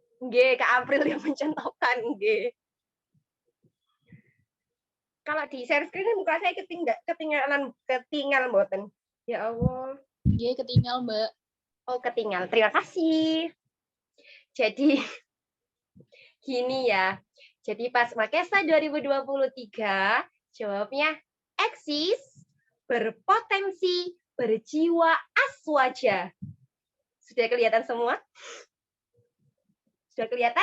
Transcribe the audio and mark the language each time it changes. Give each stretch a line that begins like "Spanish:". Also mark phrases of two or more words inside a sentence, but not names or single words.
Indonesian: Nggih, Kak April yang mencontohkan, nggih. Kalau di share screen kan muka saya ketinggalan mboten.
Arabic: Ya Allah.
Javanese: Nggih, ketinggal, Mbak. Oh, ketinggal.
Indonesian: Terima kasih. Jadi gini ya. Jadi pas Makesta 2023 jawabnya eksis, berpotensi, berjiwa aswaja. Sudah kelihatan semua? Sudah kelihatan?